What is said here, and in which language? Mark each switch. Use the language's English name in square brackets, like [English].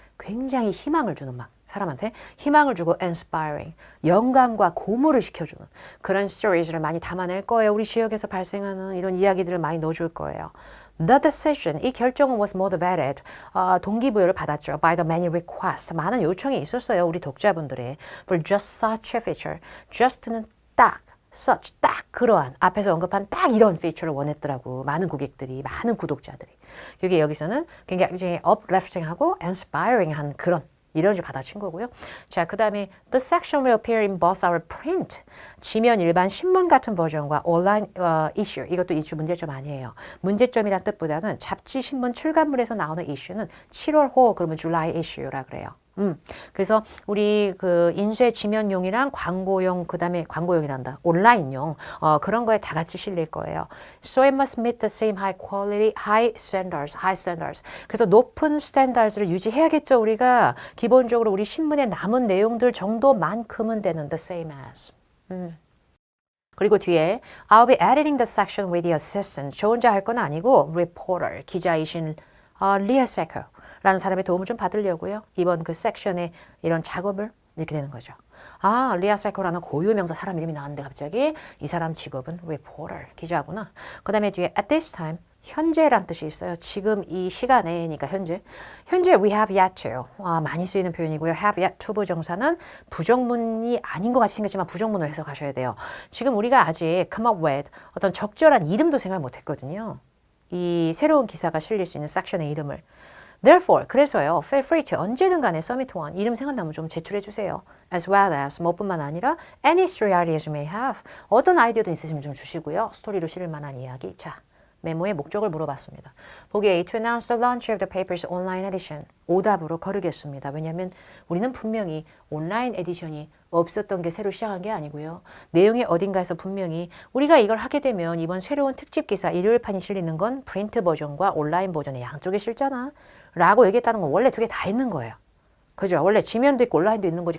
[Korean] 굉장히 희망을 주는 막 사람한테 희망을 주고 inspiring, 영감과 고무를 시켜주는 그런 stories를 많이 담아낼 거예요. 우리 지역에서 발생하는 이런 이야기들을 많이 넣어줄 거예요. [English] The decision, [Korean] 이 결정은 [English] was motivated, [Korean] 동기부여를 받았죠. [English] By the many requests, [Korean] 많은 요청이 있었어요. 우리 독자분들의 [English] for just such a feature. [Korean] just는 딱, such, 딱 그러한 앞에서 언급한 딱 이런 feature를 원했더라고. 많은 고객들이, 많은 구독자들이. 이게 여기서는 굉장히 uplifting하고 inspiring한 그런 이런지 받아친 거고요. 자, 그 다음에 [English] The section will appear in both our print, [Korean] 지면 일반 신문 같은 버전과 온라인 issue, 이것도 이슈 문제점 아니에요. 문제점이란 뜻보다는 잡지 신문 출간물에서 나오는 이슈는 7월호 그러면 July issue라 그래요. 그래서 우리 그 인쇄 지면용이랑 광고용 그다음에 광고용이란다 온라인용 그런 거에 다 같이 실릴 거예요. [English] So it must meet the same high quality, high standards. [Korean] 그래서 높은 스탠다드를 유지해야겠죠. 우리가 기본적으로 우리 신문에 남은 내용들 정도만큼은 되는 [English] the same as. [Korean] 그리고 뒤에 [English] I'll be editing the section with the assistant. [Korean] 저 혼자 할 건 아니고 reporter, 기자이신 리아 세커 라는 사람의 도움을 좀 받으려고요. 이번 그 섹션의 이런 작업을 이렇게 되는 거죠. 아, 리아 세커라는 고유명사 사람 이름이 나왔는데 갑자기 이 사람 직업은 reporter, 기자구나. 그 다음에 뒤에 at this time, 현재란 뜻이 있어요. 지금 이 시간에니까 현재. 현재 [English] we have yet to. [Korean] 많이 쓰이는 표현이고요. have yet to 부정사는 부정문이 아닌 것 같이 생겼지만 부정문으로 해석하셔야 돼요. 지금 우리가 아직 [English] come up with [Korean] 어떤 적절한 이름도 생각 못 했거든요. 이 새로운 기사가 실릴 수 있는 섹션의 이름을. Therefore, 그래서요. [English] Feel free to [Korean] 언제든 간에 Summit One 이름 생각나면 좀 제출해 주세요. [English] As well as [Korean] 뭐뿐만 아니라 [English] any story ideas you may have. [Korean] 어떤 아이디어든 있으시면 좀 주시고요. 스토리로 실을 만한 이야기. 자, 메모의 목적을 물어봤습니다. 보기 A. [English] To announce the launch of the paper's online edition. [Korean] 오답으로 거르겠습니다. 왜냐하면 우리는 분명히 온라인 에디션이 없었던 게 새로 시작한 게 아니고요. 내용의 어딘가에서 분명히 우리가 이걸 하게 되면 이번 새로운 특집 기사 일요일판이 실리는 건 프린트 버전과 온라인 버전의 양쪽에 실잖아. 라고 얘기했다는 건 원래 두 개 다 있는 거예요. 그죠? 원래 지면도 있고 온라인도 있는 거지.